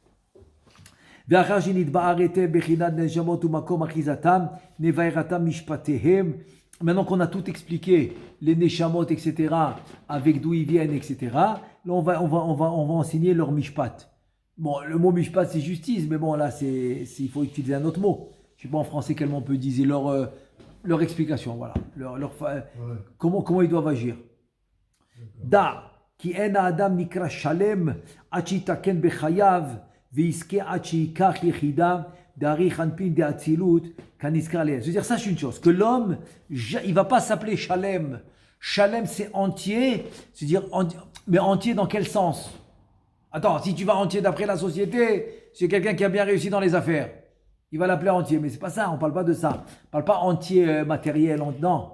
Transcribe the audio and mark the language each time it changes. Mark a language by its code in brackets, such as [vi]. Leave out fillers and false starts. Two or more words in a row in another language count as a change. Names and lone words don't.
[fr] Maintenant qu'on a tout expliqué, les neshamot, etc., avec d'où ils viennent, etc., là on va enseigner leur mishpat. Bon, le mot mishpat, c'est justice, mais bon, là, il faut utiliser un autre mot. Je ne sais pas en français quel mot on peut dire, leur explication, voilà. Comment ils doivent agir. Da. [he] כי אין האדם נקרא שלם עד שיתקן בחייו ויזכה עד שיקח יחידה [arc] דאריך אנפין דאצילות [he] כנזכר לעיל. [fr] C'est-à-dire ça c'est une chose, que l'homme, il va pas s'appeler Shalem. Shalem c'est entier, c'est-à-dire mais entier dans quel sens? Attends, si tu vas entier d'après la société, c'est quelqu'un qui a bien réussi dans les affaires. Il va l'appeler entier, mais c'est pas ça, on parle pas de ça. On parle pas entier matériel, non.